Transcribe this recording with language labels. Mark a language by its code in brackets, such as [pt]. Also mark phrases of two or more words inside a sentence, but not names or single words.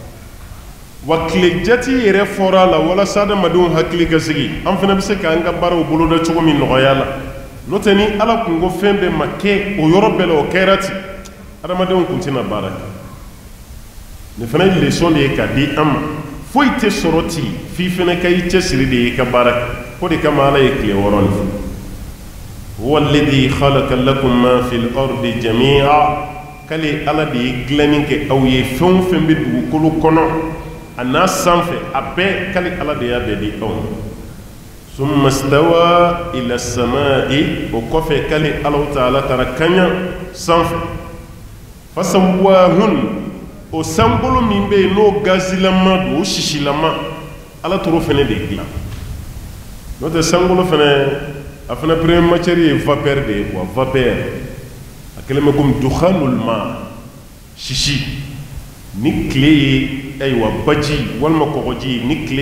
[bm] wa tile jati yɛrɛ fɔra la walasa adamadenw hakili ka sigi an fana bɛ se k'an ka baaraw boloda cogo min nɔgɔya la n'o tɛ ni Ala kun ko fɛn bɛɛ ma kɛ o yɔrɔ bɛɛ la o kɛra ten adamadenw kun tɛna baara kɛ nin fana ye leçon de ye k'a di an ma foyi tɛ sɔrɔ ten f'i fana ka i cɛsiri de ye i ka baara kɛ o de kama Ala ye tile 6 nin fɔ [ar] هو الذي خلق لكم ما في الأرض جميعا [bm] k'ale Ala de ye dilanni kɛ aw ye fɛn o fɛn bɛ dugukolo kɔnɔ a n'a sanfɛ a bɛɛ k'ale Ala de y'a bɛɛ di aw ma [ar] ثم استوى إلى السماء [bm] o kɔfɛ k'ale Ala ta'ala taara kaɲa sanfɛ fasawwahun o sankolo min bɛ yen n'o gazilama don o sisilama Ala t'o fɛnɛ de dilan n'o tɛ sankolo fɛnɛ a fɛnɛ [fr] premier matière [bm] ye vapeur de ye quoi vapeur a kɛlen bɛ komi dukhanul ma sisi ni tile ye ayiwa baji walima kɔgɔji ni tile